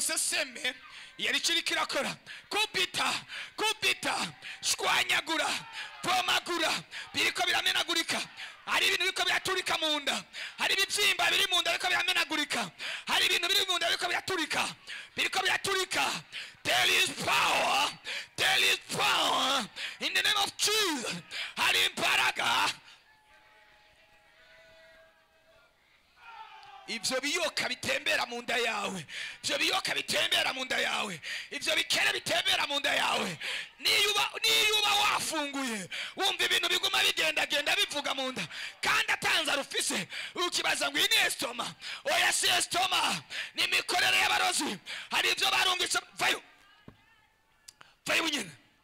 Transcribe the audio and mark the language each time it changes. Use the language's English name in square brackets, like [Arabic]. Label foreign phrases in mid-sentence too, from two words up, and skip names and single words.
[Rundi] seseme yari kirakora kubita shwanyagura pomagura biriko biramenagurika hari ibintu biriko biraturika mu nda hari ibibyimba biri mu nda biriko biramenagurika hari ibintu biri mu nda biriko biraturika [English] there is power in the name of Jesus [Rundi] hari imbaraga ivyo biyoka bitembera mu nda yawe ivyo bikere bitembera mu nda yawe niyuba wafunguye wumva ibintu biguma bigenda bivuga mu nda kandi atanza rufise ukibaza ngo ini estoma oya si estoma ni mikorere y'abarozi hari ivyo barungitse vayo bunyene